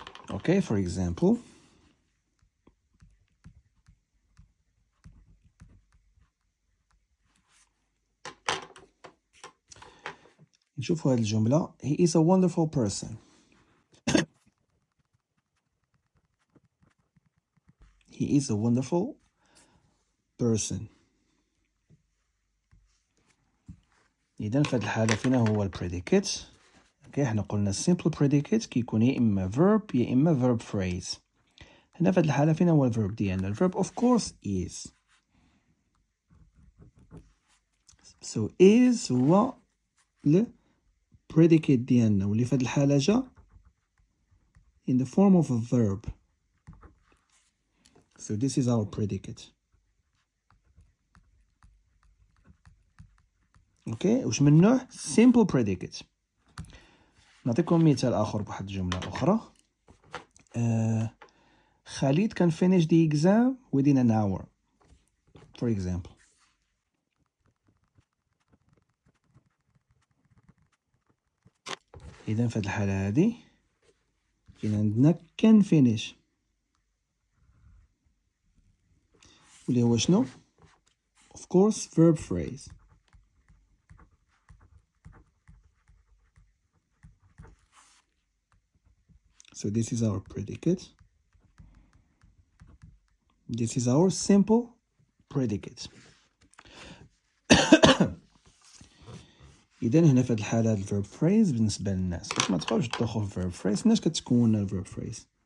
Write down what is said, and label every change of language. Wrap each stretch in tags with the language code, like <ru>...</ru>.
<en>Okay, for example,</en> <ar>نشوفوا هذه الجملة.</ar> <en>He is a wonderful person. He is a wonderful person.</en> <ar>إذن في هذه الحالة فينا هو البريديكيت. اوكي احنا قلنا simple predicate كيكون يا إما verb يا إما verb phrase. هنا في هذه الحالة فينا هو الverb ديالنا.</ar> <en>الverb of course is. So is هو predicate ديالنا</en> <ar>واللي في هذه الحالة جا</ar> <en>in the form of a verb. So this is our predicate.</en> <ar>اوكي واش من نوع simple predicate. نعطيكم مثال اخر بواحد الجملة اخرى.</ar> <en>خالد can finish the exam within an hour for example.</en> <ar>اذا في هذه الحالة هذه كاين عندنا</ar> <en>can finish</en> <ar>واللي هو شنو</ar> <en>of course verb phrase. So this is our predicate. This is our simple predicate.</en> <ar>إذن هنا في هذه الحالة الverb phrase بالنسبة للناس باش ما تبقاوش تدخلوا في verb phrase. الناس كتكون الverb phrase.</ar>